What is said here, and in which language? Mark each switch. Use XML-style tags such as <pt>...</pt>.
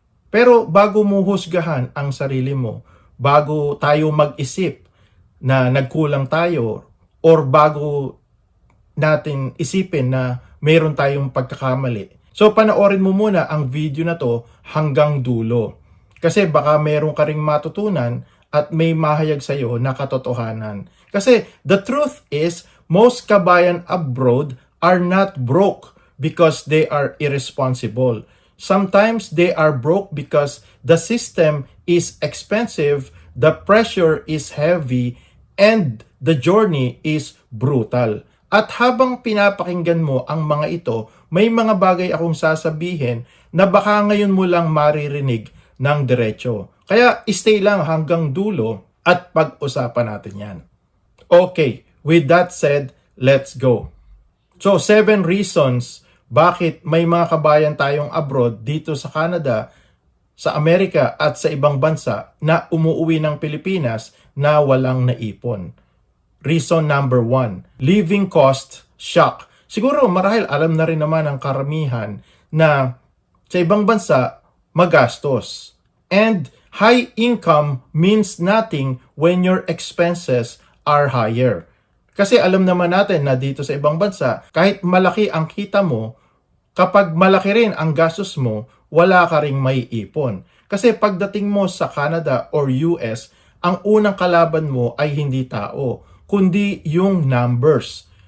<tl>Pero bago mo husgahan ang sarili mo, bago tayo mag-isip na nagkulang tayo, or bago natin isipin na mayroon tayong pagkakamali. So panoorin mo muna ang video na to hanggang dulo. Kasi baka meron ka ring matutunan at may mahayag sa iyo na katotohanan.</tl> <en>Kasi the truth is, most kabayan abroad are not broke because they are irresponsible. Sometimes they are broke because the system is expensive, the pressure is heavy, and the journey is brutal.</en> <tl>At habang pinapakinggan mo ang mga ito, may mga bagay akong sasabihin na baka ngayon mo lang maririnig ng diretso. Kaya stay lang hanggang dulo at pag-usapan natin yan.</tl> <en>Okay, with that said, let's go.</en> <tl>So, 7 reasons bakit may mga kabayan tayong abroad dito sa Canada, sa Amerika at sa ibang bansa na umuuwi ng Pilipinas na walang naipon.</tl> <en>Reason number 1, living cost shock.</en> <tl>Siguro marahil alam na rin naman ang karamihan na sa ibang bansa magastos.</tl> <en>And high income means nothing when your expenses are higher.</en> <tl>Kasi alam naman natin na dito sa ibang bansa, kahit malaki ang kita mo, kapag malaki rin ang gastos mo, wala ka ring may ipon. Kasi pagdating mo sa Canada or US, ang unang kalaban mo ay hindi tao, kundi yung numbers.</tl>